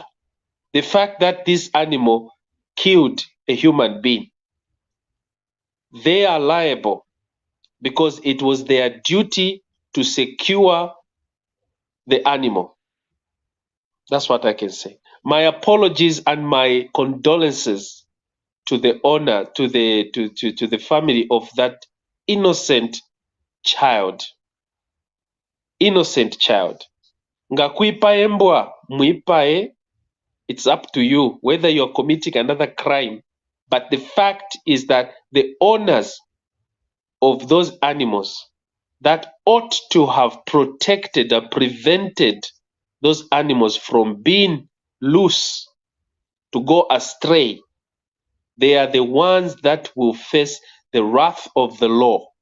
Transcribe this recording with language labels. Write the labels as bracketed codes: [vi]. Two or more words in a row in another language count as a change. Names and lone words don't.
[en] The fact that this animal killed a human being, they are liable because it was their duty to secure the animal. That's what I can say. My apologies and my condolences to the owner, to the family of that innocent child. Innocent child. [bem] Nga kuipae mbwa, muipae, [en] it's up to you whether you're committing another crime. But the fact is that the owners of those animals that ought to have protected and prevented those animals from being loose to go astray, they are the ones that will face the wrath of the law.